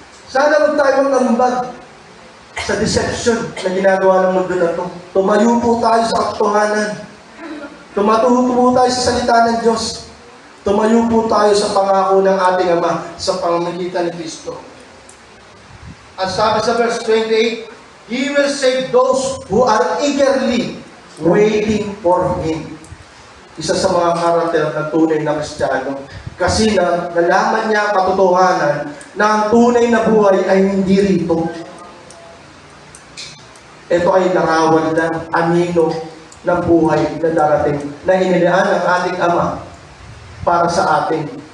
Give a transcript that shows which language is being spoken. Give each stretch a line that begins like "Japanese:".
Filipino: Sana huwag tayo magambag. sa deception na ginagawa ng mundo na to. Tumayo po tayo sa katotohanan. Tumatuho po tayo sa salita ng Diyos. Tumayo po tayo sa pangako ng ating Ama sa pamamagitan ni Kristo. At sabi sa
English: verse 28, He will save those who are eagerly waiting for Him.
Filipino: Isa sa mga karakter ng tunay na Kristiyano. Kasi nalaman niya katotohanan na ang tunay na buhay ay hindi rito. Ito ay larawan lang, anino ng buhay na darating na inilaan ng ating Ama para sa atin.